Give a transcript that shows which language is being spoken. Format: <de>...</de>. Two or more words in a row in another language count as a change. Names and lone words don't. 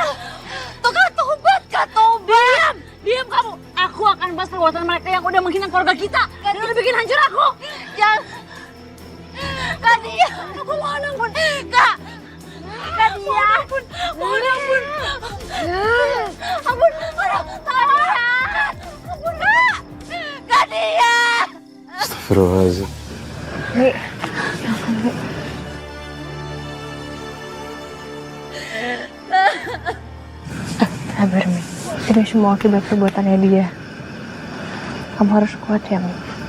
<id>Tuh Kak Tobat. Diam kamu. Aku akan balas perbuatan mereka yang udah menghina keluarga kita. Dan udah bikin hancur aku. Jangan. Kak Dia. Aku mohon ampun. Kak Dia. Ampun. Ampun. Ampun Kak. Kak Dia. Astagfirullahaladzim. Mi, sabar, Mi. Ini semua akibat perbuatannya dia. Kamu harus kuat ya, Mi.</id>